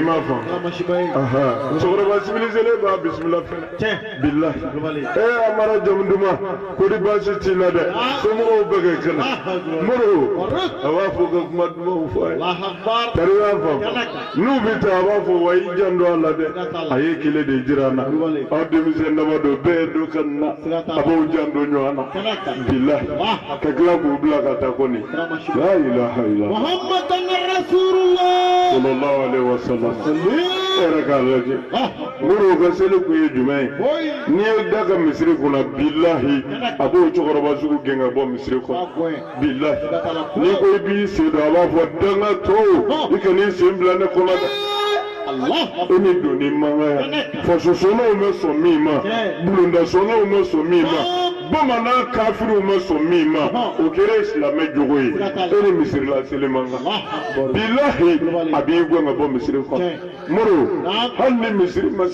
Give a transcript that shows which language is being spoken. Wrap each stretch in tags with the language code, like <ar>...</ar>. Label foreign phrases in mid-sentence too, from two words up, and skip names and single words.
<bm>ma faamu musokɔrɔba civilisé b'a bisimila fɛnɛ bilahi amara jamu duman ko di baasi t'i la dɛ somɔgɔw bɛɛ kɛ kɛnɛ moro a b'a fɔ ka kuma dumanw fɔ a ye kari ma faamu n'u bɛ taa a b'a fɔ wa i jan don a la dɛ a ye kile de jira n na aw denmisɛn dama don bɛɛ ye do ka nin na a b'aw jan don ɲɔgɔn na bilahi ka tila k'u bila ka taa kɔni la</bm> <ar>إله إلا الله محمدا رسول الله صلى الله عليه وسلم</ar> <bm>yɛrɛ k'a lajɛ moro ka seli kun ye jumɛn ye n'i ye da ka misiri kunna bilahi a b'o cɛkɔrɔba sugu gɛn ka bɔ misiri kɔnɔ bilahi n'i ko i b'i sen don a b'a fɔ dangatɔw i kan'i sen bila ne kɔnɔ dɛ e ni doni mankan ya fasosɔnnaw ma sɔn min ma bulondasɔnnaw ma sɔn min ma bamanan kafiriw ma sɔn min ma o kɛra silamɛ jogo ye e ni misirila seli man kan bilahi a b'i gɛn ka bɔ misiri kɔnɔ moro hali ni misiri ma</bm>